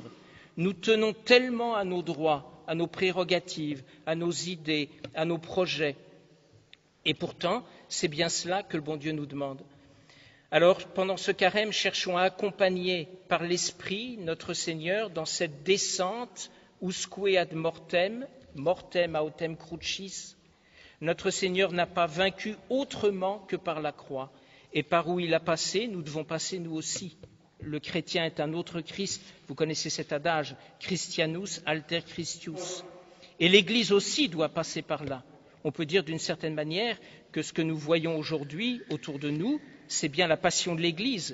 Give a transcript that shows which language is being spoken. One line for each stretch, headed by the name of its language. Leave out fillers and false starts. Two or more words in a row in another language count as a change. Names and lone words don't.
French: Nous tenons tellement à nos droits, à nos prérogatives, à nos idées, à nos projets. Et pourtant, c'est bien cela que le bon Dieu nous demande. Alors, pendant ce carême, cherchons à accompagner par l'Esprit notre Seigneur dans cette descente
Latin: usque ad mortem, mortem autem crucis.
French: Notre Seigneur n'a pas vaincu autrement que par la croix. Et par où il a passé, nous devons passer nous aussi. Le chrétien est un autre Christ. Vous connaissez cet adage,
Latin: Christianus alter Christius.
French: Et l'Église aussi doit passer par là. On peut dire d'une certaine manière que ce que nous voyons aujourd'hui autour de nous, c'est bien la passion de l'Église.